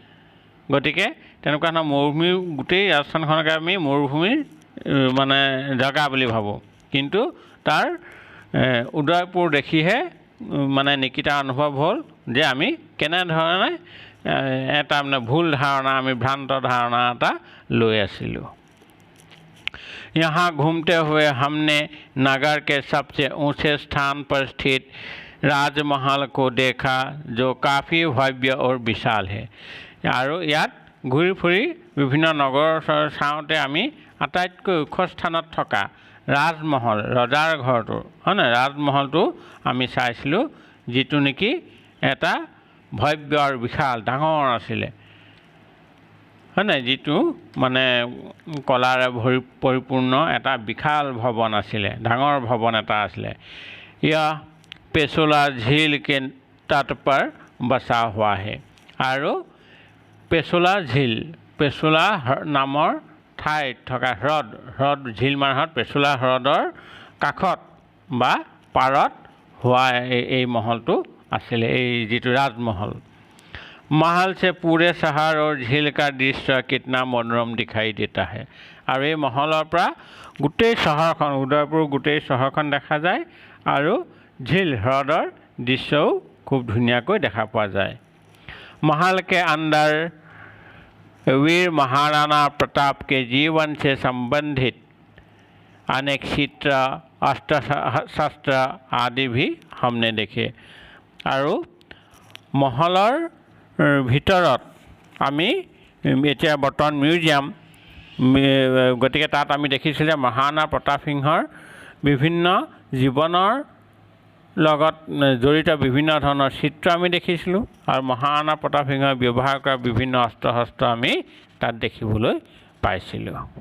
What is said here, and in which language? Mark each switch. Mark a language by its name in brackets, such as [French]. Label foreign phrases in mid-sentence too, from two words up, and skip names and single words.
[Assamese] গতিকে তেনেকুৱা ধৰণৰ মৰুভূমি, গোটেই ৰাজস্থানখনকে আমি মৰুভূমিৰ মানে জেগা বুলি ভাবোঁ, কিন্তু তাৰ উদয়পুৰ দেখিহে মানে নিকিতা অনুভৱ হ'ল যে আমি কেনেধৰণে এটা মানে ভুল ধাৰণা, আমি ভ্ৰান্ত ধাৰণা এটা লৈ আছিলোঁ। [Hindi] यहाँ घूमते हुए हमने नगर के सबसे ऊंचे स्थान पर स्थित राजमहल को देखा जो काफ़ी भव्य और विशाल है। [Assamese] আৰু ইয়াত ঘূৰি ফুৰি বিভিন্ন নগৰ চাওঁতে আমি আটাইতকৈ ওখ স্থানত থকা ৰাজমহল, ৰজাৰ ঘৰটো হয় নাই, ৰাজমহলটো আমি চাইছিলোঁ, যিটো নেকি এটা ভব্য আৰু বিশাল ডাঙৰ আছিলে হয় নাই, যিটো মানে কলাৰে পৰিপূৰ্ণ এটা বিশাল ভৱন আছিলে, ডাঙৰ ভৱন এটা আছিলে। [Hindi] यह पेचोला झील के तट पर बसा हुआ है। [Assamese] আৰু পেচোলা ঝিল, পেচোলা নামৰ ঠাইত থকা হ্ৰদ ঝিল মানৰ পেচোলা হ্ৰদৰ কাষত বা পাৰত হোৱা এই মহলটো আছিলে, এই যিটো ৰাজমহল। [Hindi] महल से पूरे शहर और झील का दृश्य कितना मनोरम दिखाई देता है। [Assamese] আৰু এই মহলৰ পৰা গোটেই চহৰখন, উদয়পুৰ গোটেই চহৰখন দেখা যায় আৰু झील হ্ৰদৰ দৃশ্যও খুব ধুনীয়াকৈ দেখা পোৱা যায়। [Hindi] महल के अंदर वीर महाराणा प्रताप के जीवन से संबंधित अनेक चित्र, अस्त्र शस्त्र आदि भी हमने देखे। [Assamese] আৰু মহলৰ ভিতৰত আমি এতিয়া বৰ্তমান মিউজিয়াম, গতিকে তাত আমি দেখিছিলোঁ যে মহাৰাণা প্ৰতাপ সিংহৰ বিভিন্ন জীৱনৰ লগত জড়িত বিভিন্ন ধৰণৰ চিত্ৰ আমি দেখিছিলোঁ আৰু মহাৰাণা প্ৰতাপ সিংহই ব্যৱহাৰ কৰা বিভিন্ন অস্ত্ৰ শস্ত্ৰ আমি তাত দেখিবলৈ পাইছিলোঁ।